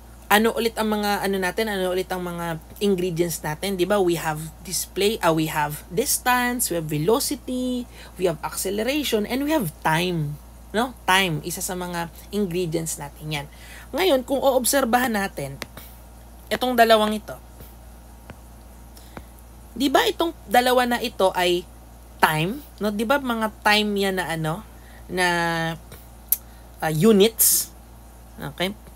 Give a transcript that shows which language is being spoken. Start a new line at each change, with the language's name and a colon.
Filipino: Ano ulit ang mga ingredients natin? 'Di ba?
English: We have we have distance, we have velocity, we have acceleration, and we have time.
Filipino: No? Time, isa sa mga ingredients natin 'yan. Ngayon, kung oobserbahan natin itong dalawang ito. 'Di ba itong dalawa na ito ay time, no? 'Di ba mga time 'yan na units. Okay?